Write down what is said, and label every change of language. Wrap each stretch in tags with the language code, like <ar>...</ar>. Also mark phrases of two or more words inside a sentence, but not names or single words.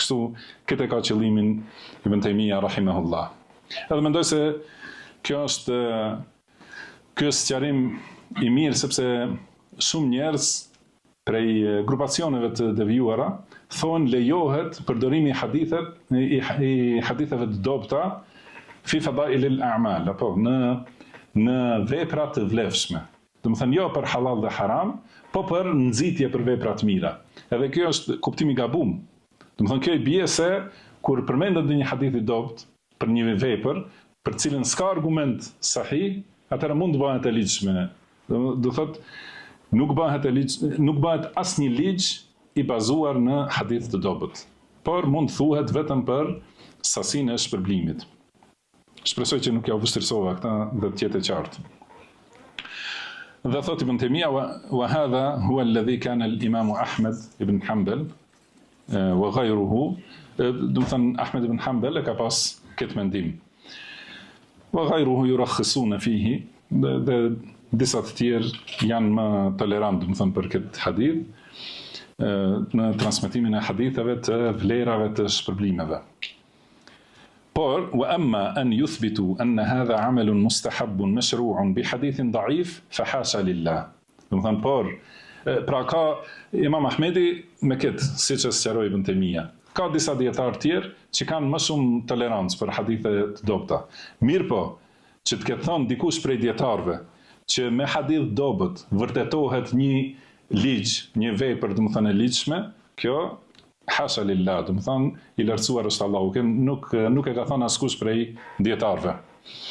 <sq>Kështu këtë ka qëllimin Ibn Taymija rahimahullah. Edhe mendoj se kjo është sqarim i mirë, sepse shumë njerëz prej grupacioneve të devijuara thonë lejohet përdorimi i haditheve të dobta</sq> <ar>في فضائل الأعمال,</ar> <sq>apo në vepra të vlefshme. Do të thënë jo për halal dhe haram, po për nxitje për vepra të mira. Edhe kjo është kuptimi i gabum. Do të thënë kjo i bie se kur përmendet një hadith i dobt për një vepër, për cilën s'ka argument sahih, atëherë mund të bëhet e ligjshme. Do thotë nuk bëhet asnjë ligj i bazuar në hadith të dobët, por mund thuhet vetëm për sasinë e shpërblimit. Shpresoj që nuk ja u vështirësova këta dhe të jetë e qartë. Dhe thot Ibn Taymija,</sq> <ar>وهذا هو الذي كان الإمام أحمد بن حنبل وغيره,</ar> <sq>do të thënë Ahmed ibn Hanbal ka pas këtë mendim.</sq> <ar>وغيره يرخصون فيه,</ar> <sq>dhe disa të tjerë janë më tolerant, do të thënë për këtë hadith. në transmetimin e haditheve të vlerave të shpërblimeve. Por,</sq> <ar>وأما أن يثبت أن هذا عمل مستحب مشروع بحديث ضعيف فحاشا لله.</ar> <sq>Do të thënë, por pra ka Imam Ahmedi me këtë, siç e sqaroi Ibn Taymija. Ka disa dietarë tjerë që kanë më shumë tolerancë për hadithe të dobta. Mirë po, që të ketë thënë dikush prej dietarëve që me hadith dobët vërtetohet një ligj, një vepër, do të thënë e ligjshme, kjo</sq> <ar>حاشا لله,</ar> <sq>do të thënë i lartësuar është Allahu, nuk e ka thënë askush prej dietarëve.</sq>